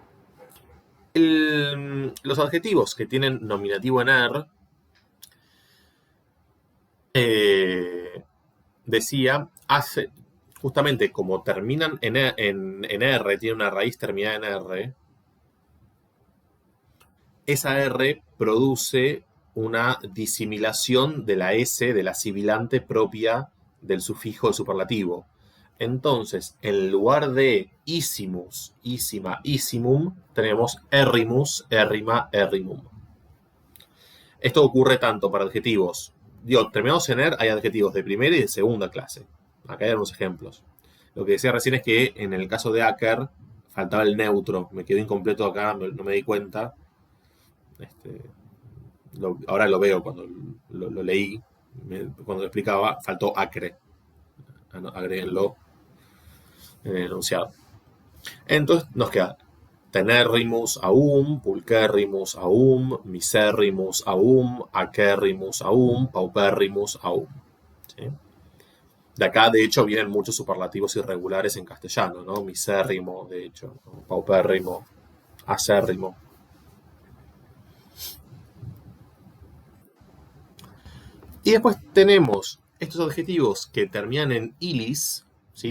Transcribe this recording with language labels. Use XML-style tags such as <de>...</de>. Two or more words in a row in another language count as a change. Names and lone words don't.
<es>Los adjetivos que tienen nominativo en decía, justamente como terminan en R, tiene una raíz terminada en R, esa R produce una disimilación de la S, de la sibilante propia del sufijo de superlativo. Entonces, en lugar de</es> <la>isimus, isima, isimum,</la> <es>tenemos</es> <la>errimus, errima, errimum.</la> <es>Esto ocurre tanto para adjetivos. Terminados en er, hay adjetivos de primera y de segunda clase. Acá hay algunos ejemplos. Lo que decía recién es que en el caso de Acker faltaba el neutro. Me quedó incompleto acá, no me di cuenta. Ahora lo veo cuando lo leí. Cuando lo explicaba, faltó acre. Agréguenlo en el enunciado.</es> <la>Entonces nos queda tenerrimus aum, pulcherrimus aum, miserrimus aum, acerrimus aum, pauperrimus aum.</la> <es>¿Sí? De acá, de hecho, vienen muchos superlativos irregulares en castellano, ¿no? Misérrimo, de hecho, ¿no? Paupérrimo, acérrimo. Y después tenemos estos adjetivos que terminan en ilis, ¿sí?</es>